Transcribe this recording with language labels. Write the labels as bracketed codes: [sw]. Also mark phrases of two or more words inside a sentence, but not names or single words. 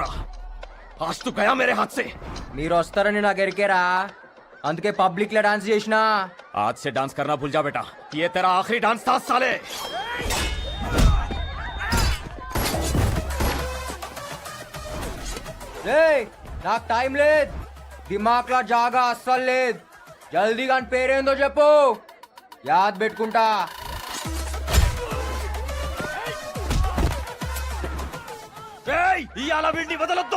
[hi] आज तो गया मेरे हाथ से. [te] మీరు వస్తారని నాకు ఎరికేరా, అందుకే పబ్లిక్ లో డాన్స్ చేసినా. [hi] आज से डांस करना भूल जा बेटा, ये तेरा आखिरी डांस था साले. [te] ఏయ్, నాకు టైం లేదు, దిమాక్లా జాగా అస్సలు లేదు. జల్దీగా అని పేరేందో చెప్పు, యాద్ పెట్టుకుంటా. ఇయాల వీడిని వదలొద్దు.